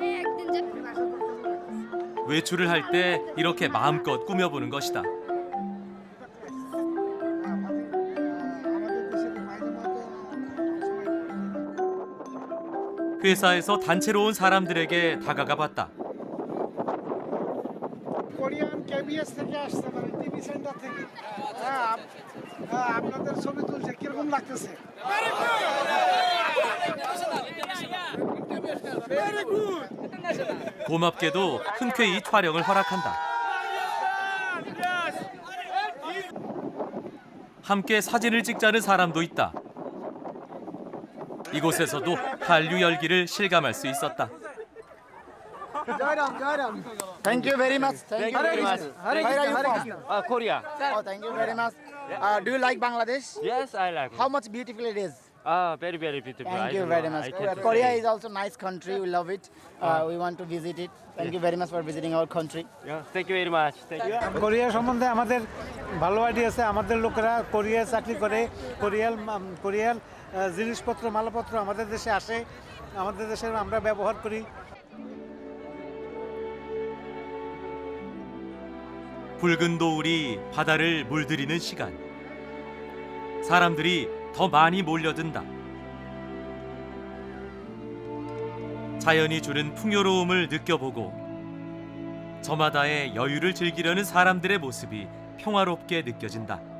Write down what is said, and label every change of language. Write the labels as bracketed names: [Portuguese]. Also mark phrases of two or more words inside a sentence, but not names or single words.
[Korean] 외출을 할 때 이렇게 마음껏 꾸며보는 것이다. 회사에서 단체로 온 사람들에게 다가가 봤다. [Bangla] কোরিয়ান কেবিএস থেকে আসছে মানে [English] TV center [Bangla] থেকে আপনাদের ছবি তুলছে কিরকম লাগতেছে [Korean] 고맙게도 흔쾌히 촬영을 허락한다. 함께 사진을 찍자는 사람도 있다. 이곳에서도 한류 열기를 실감할 수 있었다. [English] Thank you very much. Thank you very much. Where are you from? Korea. Oh, thank you very much. Do you like Bangladesh? Yes, I like. How much beautiful it is? Very, very beautiful. Thank you very much. Korea is also a nice country. We love it. We want to visit it. Thank you very much for visiting our country. Yeah, thank you very much. Thank you. [Bangla] কোরিয়া সম্বন্ধে আমাদের ভালো আইডিয়া আছে আমাদের লোকেরা কোরিয়া চাকরি করে কোরিয়ার জিনিসপত্র মালপত্র আমাদের দেশে আসে আমাদের দেশে আমরা ব্যবহার করি [Korean] 붉은 노을이 바다를 물들이는 시간. 사람들이 더 많이 몰려든다. 자연이 주는 풍요로움을 느껴보고 저마다의 여유를 즐기려는 사람들의 모습이 평화롭게 느껴진다.